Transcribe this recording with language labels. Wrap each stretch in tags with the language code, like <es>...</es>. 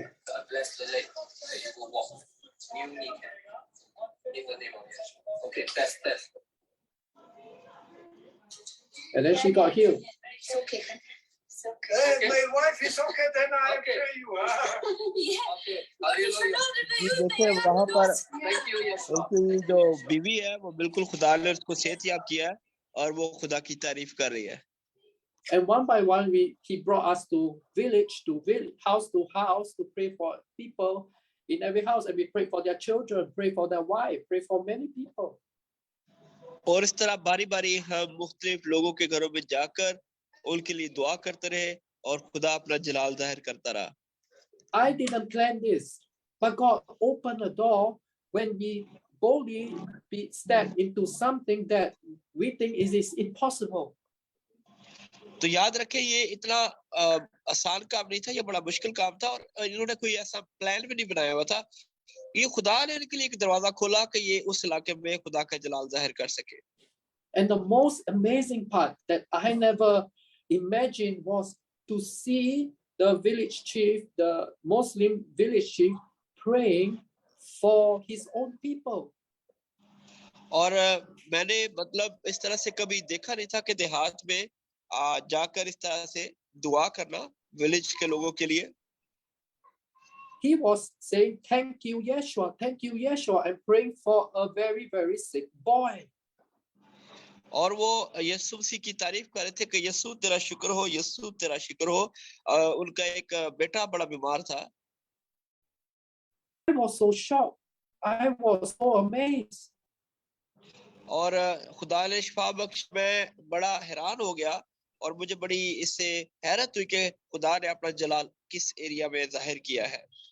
<en>God bless the leg that you will walk. New kneecap. In the name of Yeshua. Okay, test. And then she got healed. It's okay. Hey, my wife is okay, then I pray you. Okay. Hallelujah.</en> <hi>देखिए वहाँ पर</hi> <en>Thank you, Yeshua.</en> <hi>उनकी जो बीवी है वो बिल्कुल खुदा ने उसको सेहतयाब किया है और वो खुदा की तारीफ कर रही है.</hi> <en>And one by one, he brought us to village, house to house, to pray for people in every house, and we pray for their children, pray for their wife, pray for many people.</en> <hi>और इस तरह बारी-बारी हम मुख्तलिफ लोगों के घरों में जाकर उनके लिए दुआ करते रहे और खुदा अपना जलाल जाहिर करता रहा.</hi> <en>I didn't plan this, but God opened a door when we boldly step into something that we think is impossible.</en> <hi>तो याद रखें ये इतना आसान काम नहीं था, ये बड़ा मुश्किल काम था और इन्होंने कोई ऐसा प्लान भी नहीं बनाया हुआ था. ये खुदा ने इनके लिए एक दरवाजा खोला कि ये उस इलाके में खुदा का जलाल जाहिर कर सके.</hi> <en>And the most amazing part that I never imagined was to see the village chief, the Muslim village chief, praying for his own people.</en> <hi>और मैंने मतलब इस तरह से कभी देखा नहीं था कि देहात में जाकर इस तरह से दुआ करना विलेज के लोगों के लिए.</hi> <en>He was saying, thank you, Yeshua, and praying for a very, very sick boy.</en> <hi>और वो यीशु मसीह की तारीफ कर रहे थे कि यीशु तेरा शुक्र हो, यीशु तेरा शुक्र हो. उनका एक बेटा बड़ा बीमार था.</hi> <en>I was so shocked. I was so amazed.</en> <hi>और खुदा ने शिफा बख्श, मैं बड़ा हैरान हो गया और मुझे बड़ी इससे हैरत हुई कि खुदा ने अपना जलाल किस एरिया में जाहिर किया है.</hi>